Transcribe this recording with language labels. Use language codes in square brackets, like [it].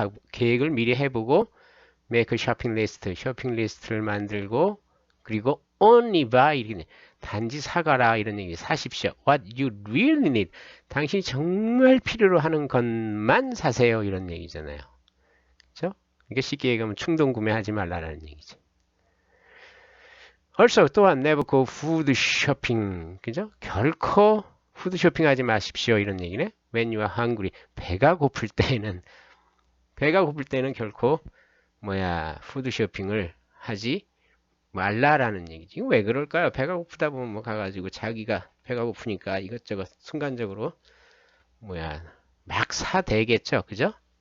[ko] 계획을 미리 해보고, [en] make a shopping list, [ko] 쇼핑 리스트를 만들고, 그리고 [en] only buy [ko] 이렇게 단지 사가라 이런 얘기 사십시오. [en] What you really need. [ko] 당신이 정말 필요로 하는 것만 사세요 이런 얘기잖아요. 그렇죠? 이게 쉽게 얘기하면 충동 구매하지 말라라는 얘기죠. [en] Also [ko] 또한 [en] never go food shopping. [ko] 그죠? 결코 푸드 쇼핑하지 마십시오 이런 얘기네. [en] When you are hungry. [ko] 배가 고플 때는 결코 푸드 쇼핑을 하지 말라라는 얘기지. 왜 그럴까요? 배가 고프다 보면 뭐 가가지고 자기가 배가 고프니까 이것저것 순간적으로 막 사대겠죠. 그죠?